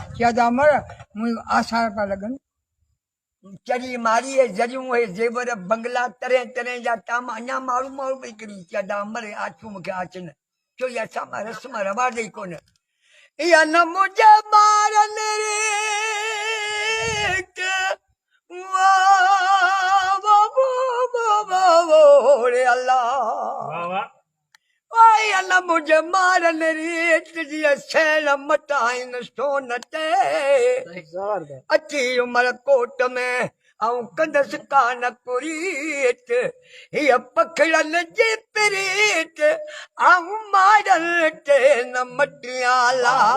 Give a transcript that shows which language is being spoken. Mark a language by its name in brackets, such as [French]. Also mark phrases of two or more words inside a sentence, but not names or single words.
[Sindhi] چئي، "ادا عمر، منهنجو آثار پيا لڳن." چري ماري، اهي زريون، اهي زيور، بنگلا، طرح طرح جا ٽام، اڃا ماڻهو ماڻهو پئي ڪري. چئي، "ادا عمر، اهي آڇون مون کي آڇن." چئي، "اها ڇا، مان رسم رواج ئي ڪونه." "اها نه منهنجي ٻارن ري ڪي." واہ، واہ، واہ، واہ، واہ، واہ، واہ، ري الله. واہ، واہ. وائي ان منهنجي مارن ريت جيئن سيل مٽائين سون تي. زبردست. اچي عمر ڪوٽ ۾، ائون ڪندس ڪان ڪريت. هيءَ پکڙن جي پريت، ائون مارن تي نه مٽيان لا.